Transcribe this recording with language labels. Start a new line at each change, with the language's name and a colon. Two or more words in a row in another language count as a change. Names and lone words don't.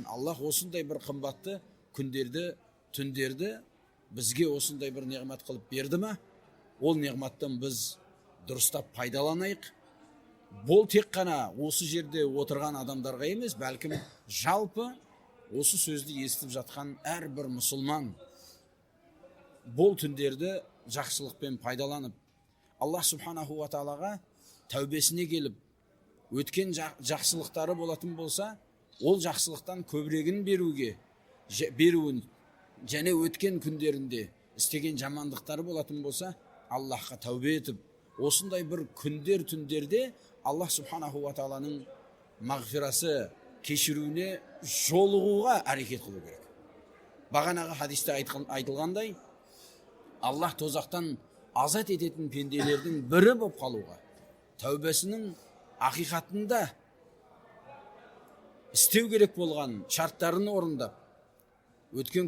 Kazakh: Аллах осындай бір қымбатты күндерді, түндерді бізге осындай бір неғмат қылып берді ма, ол неғматтан біз дұрыстап пайдаланайық. Бұл тек қана осы жерде отырған адамдарға емес, бәлкім жалпы осы сөзді естіп жатқан әрбір мұсылман бұл түндерді жақсылықпен пайдаланып, Аллах
Arabic: سبحانه وتعالى
Kazakh: тәубесіне келіп, өткен жақсылықтары болатын болса, ол жақсылықтан көбірегін беруін, және өткен күндерінде істеген жамандықтары болатын болса, Аллахқа тәубе етіп, осындай бір күндер түндерде Аллах
Arabic: سبحانه وتعالى
Kazakh: мағфирасы, кешіруіне жолығуға әрекет қылу керек. Бағанаға хадисте айтылғандай, Аллах тозақтан азат ететін пенделердің бірі болып қалуға, тәубесінің ақиқатында істеу керек болған шарттарын орындап, өткен